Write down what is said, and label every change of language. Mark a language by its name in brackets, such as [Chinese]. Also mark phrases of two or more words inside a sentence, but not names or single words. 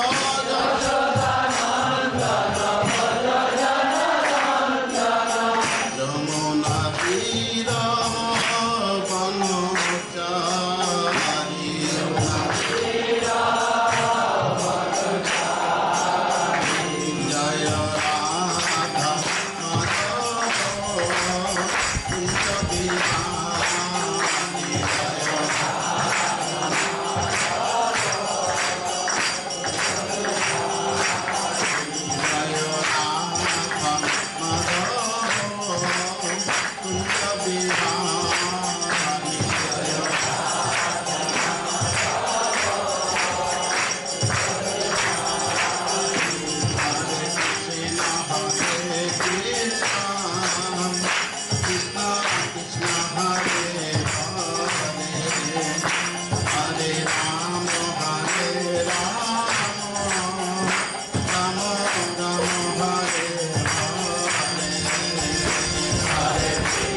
[Bangla] যমুনা তীর বনচারী, জয় রাধা মাধব কুঞ্জ বিহারী, জয় রাধা মাধব কুঞ্জ বিহারী, জয় [Sanskrit] हरे कृष्ण, कृष्ण कृष्ण हरे हरे, हरे राम हरे राम, राम राम हरे हरे, हरे